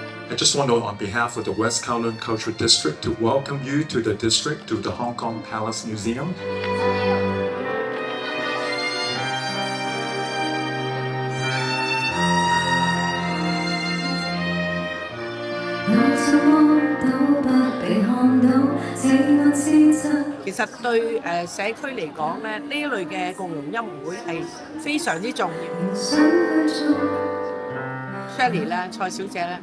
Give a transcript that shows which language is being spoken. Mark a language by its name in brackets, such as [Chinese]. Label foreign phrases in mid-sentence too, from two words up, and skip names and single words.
[English] I just want to, on behalf of the West Kowloon Cultural District, to welcome you to the district, to the Hong Kong Palace Museum. [Cantonese] 其實對社區嚟講咧，呢一類嘅共融音樂會係非常之重要。Shirley 咧，蔡小姐咧，